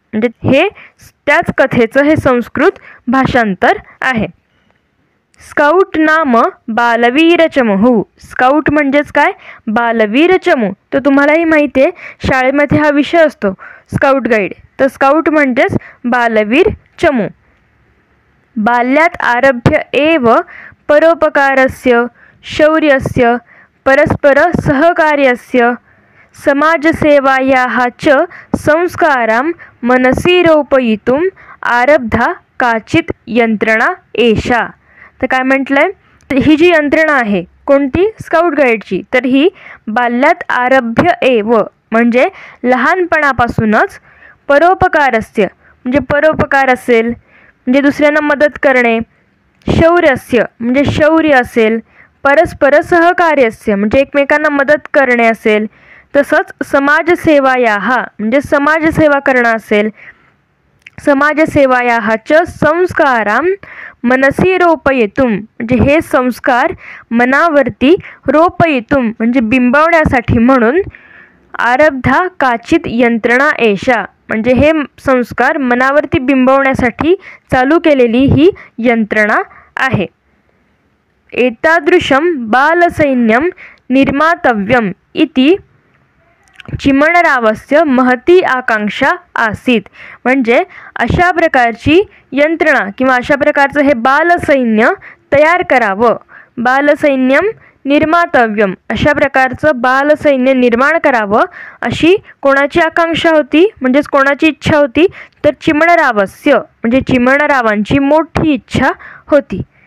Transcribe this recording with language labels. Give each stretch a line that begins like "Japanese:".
Marathi: म्हणजे हे त्याच कथेचं हे संस्कृत भाषांतर आहे. स्काउट नाम बालवीर चमू. स्काउट म्हणजेच काय बालवीर चमू. तर तुम्हालाही माहिती आहे शाळेमध्ये हा विषय असतो स्काउट गाईड. तर स्काउट म्हणजेच बालवीर चमू.
Sanskrit: बाल्यात आरभ्य एव परोपकारस्य शौर्यस्य परस्पर सहकार्यस्य समाजसेवायाः च संस्कारां मनसि रोपयितुम् आरब्धा काचित यंत्रणा एषा.
Marathi: तर काय म्हटलंय, ही जी यंत्रणा आहे कोणती स्काउट गाईडची तर ही
Sanskrit: बाल्यात आरभ्य एव
Marathi: म्हणजे लहानपणापासूनच परोपकारस्य म्हणजे परोपकार असेल म्हणजे दुसऱ्यांना मदत करणे, शौर्यस्य म्हणजे शौर्य असेल, परस्पर सहकार्यस्य म्हणजे एकमेकांना मदत करणे असेल, तसंच समाजसेवायाः म्हणजे समाजसेवा करणं असेल,
Sanskrit: समाजसेवायाः च संस्कारां मनसि रोपयितुं
Marathi: म्हणजे हे संस्कार मनावरती रोपयितुं म्हणजे बिंबवण्यासाठी म्हणून
Sanskrit: आरब्धा काचित यंत्रणा एषा
Marathi: म्हणजे हे संस्कार मनावरती बिंबवण्यासाठी चालू केलेली ही यंत्रणा आहे.
Sanskrit: एतादृशं बालसैन्यं निर्मातव्यम् इति चिमणरावस्य महती आकांक्षा आसीत.
Marathi: म्हणजे अशा प्रकारची यंत्रणा किंवा अशा प्रकारचं हे बालसैन्य तयार करावं.
Sanskrit: बालसैन्यम निर्मातव्यम
Marathi: अशा प्रकारचं बालसैन्य निर्माण करावं अशी कोणाची आकांक्षा होती, म्हणजेच कोणाची इच्छा होती, तर चिमणरावस्य म्हणजे चिमणरावांची मोठी इच्छा होती.